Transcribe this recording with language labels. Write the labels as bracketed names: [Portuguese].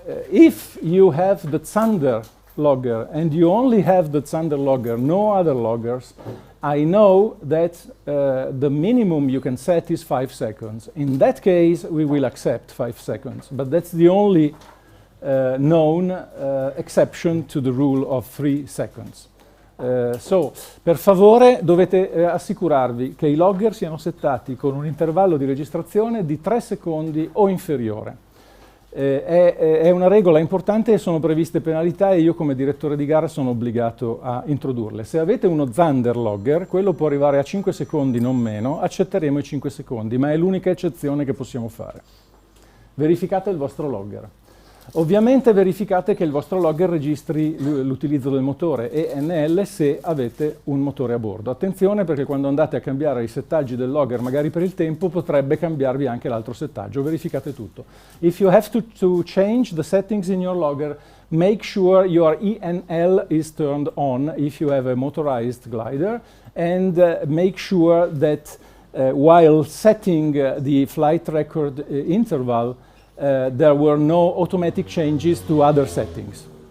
[English] If you have the Zander logger and you only have the Zander logger, no other loggers, I know that the minimum you can set is 5 seconds. In that case, we will accept 5 seconds, but that's the only known exception to the rule of 3 seconds. [Italian] So, per favore, dovete assicurarvi che i logger siano settati con un intervallo di registrazione di 3 secondi o inferiore. È una regola importante e sono previste penalità e io come direttore di gara sono obbligato a introdurle. Se avete uno Zander logger, quello può arrivare a 5 secondi, non meno, accetteremo i 5 secondi, ma è l'unica eccezione che possiamo fare. Verificate il vostro logger. Ovviamente verificate che il vostro logger registri l'utilizzo del motore ENL se avete un motore a bordo. Attenzione perché quando andate a cambiare i settaggi del logger, magari per il tempo, potrebbe cambiarvi anche l'altro settaggio. Verificate tutto. [English] If you have to change the settings in your logger, make sure your ENL is turned on if you have a motorized glider, and make sure that while setting the flight record interval, there were no automatic changes to other settings.